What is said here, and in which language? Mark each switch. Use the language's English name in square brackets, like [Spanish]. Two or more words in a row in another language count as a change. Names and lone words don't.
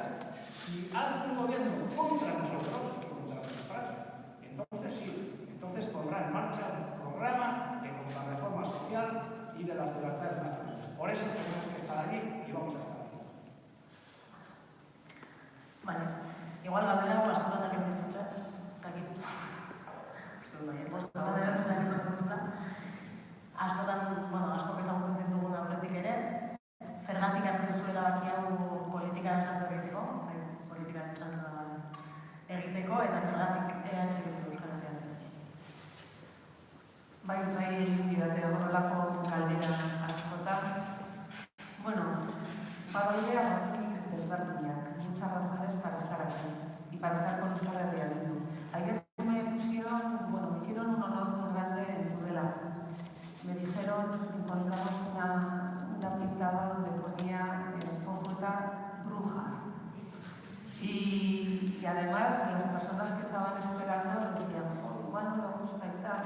[Spanish] Si hace un gobierno contra nosotros, contra nuestra frase, entonces sí, entonces pondrá en marcha un programa de contrarreforma social y de las libertades nacionales. Por eso tenemos que estar allí y vamos a estar allí. Vale, [Basque] igual galdera hau askotan egin dizute, dakit. Uste dut bai, askotan erantzun egin duzula. Askotan, asko ezagutzen ditugun aurretik ere, zergatik hartu duzu erabaki hau politikan salto egiteko, politikan salto egiteko, eta zergatik EH Bildu Euskal Herrian. Bai, egin didate horrelako galdera askotan. Bueno, badoidea razoi desberdinak, [Spanish] muchas razones para estar aquí y para estar con Euskal Herria Bildu. Ayer me hicieron un honor muy grande en Tudela. Me dijeron, encontramos una pintada donde ponía Pozueta bruja. Y además las personas que estaban esperando decían, igual no me gusta y tal.